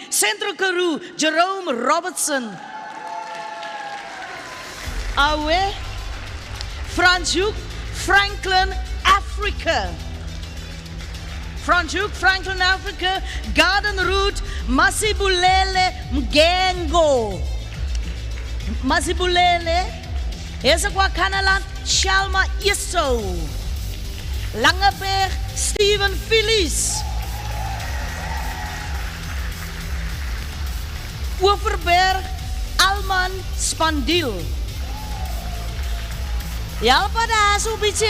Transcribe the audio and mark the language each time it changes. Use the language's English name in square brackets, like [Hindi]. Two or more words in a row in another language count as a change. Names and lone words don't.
[Afrikaans] Central Karoo, Jerome Robertson. Awe, Franschhoek, Franklin, Africa. Franschhoek, Franklin, Africa. Garden Route, Masibulele Mgengo. Masibulele, Hesekwa Kanaland, Shalma Isso, Langeberg, Steven Phillies, Overberg, Alman Spandil. Ja, pa daar so bietjie.